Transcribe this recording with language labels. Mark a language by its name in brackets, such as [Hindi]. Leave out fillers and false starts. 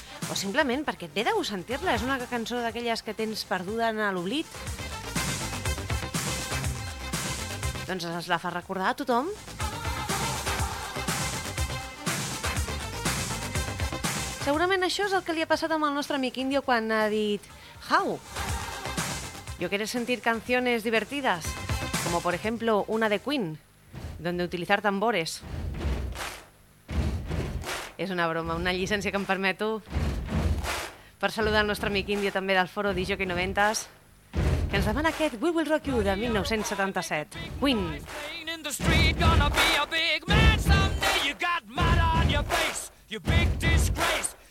[Catalan] O simplement perquè et ve de gust sentir-la. És una cançó d'aquelles que tens perduda en l'oblit. Doncs es la fa recordar a tothom. Segurament això és el que li ha passat amb el nostre amic Indio quan ha dit «How? [Spanish] Yo quiero sentir canciones divertidas, como por ejemplo una de Queen, donde utilizar tambores». [Catalan] És una broma, una llicència que em permeto per saludar el nostre amic Indio també del foro DJ 90s, que ens demana aquest We Will Rock You de 1977. Queen. [English] In the street, gonna be a big man someday. You got mud on your face, you big disgrace.